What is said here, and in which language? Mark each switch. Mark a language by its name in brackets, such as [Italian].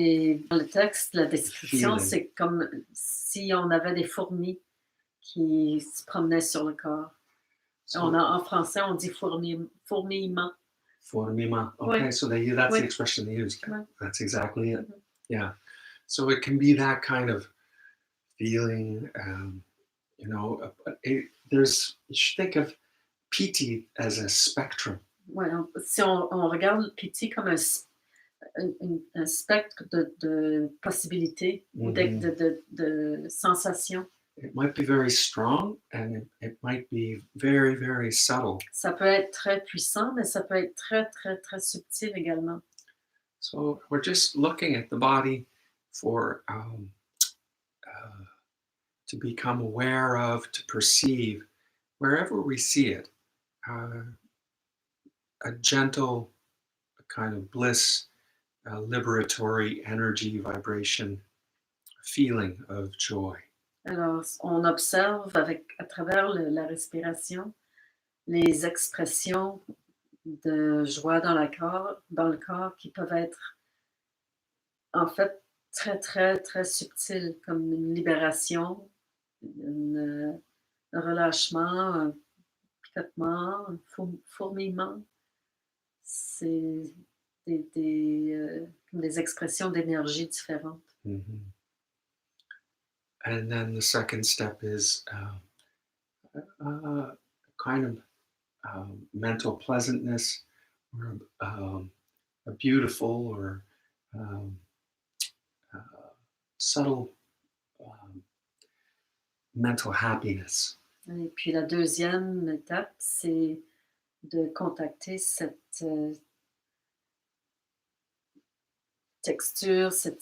[French] Et dans le texte, la description, [English] Feeling. [French] c'est comme si on avait des fourmis qui se promenaient sur le corps. [English] So, [French] En français, on dit fourmillement. Fourmillement. [English] Okay, [French] Oui. [English] so that's [French] Oui. [English] the expression they use. [French] Oui. [English] That's exactly it. Mhm. Yeah. So it can be that kind of feeling. You should think of Piti as a spectrum. [French] Ouais, si on regarde le Piti comme un spectre de possibilités ou de sensations, [English] It might be very strong and it might be very, very subtle. [French] ça peut être très puissant, mais ça peut être très, très, très subtil également. [English] So we're just looking at the body for to become aware of, to perceive, wherever we see it. a gentle kind of bliss, liberatory energy, vibration, feeling of joy. [French] Alors, on observe à travers la respiration les expressions de joie dans le corps qui peuvent être en fait très, très, très subtiles, comme une libération, un relâchement, un picotement, un fourmillement. C'est des expressions d'énergie différentes. Mhm. [English] And then the second step is kind of mental pleasantness, or a beautiful or um, subtle mental happiness. [French] Et puis la deuxième étape, c'est de contacter cette texture,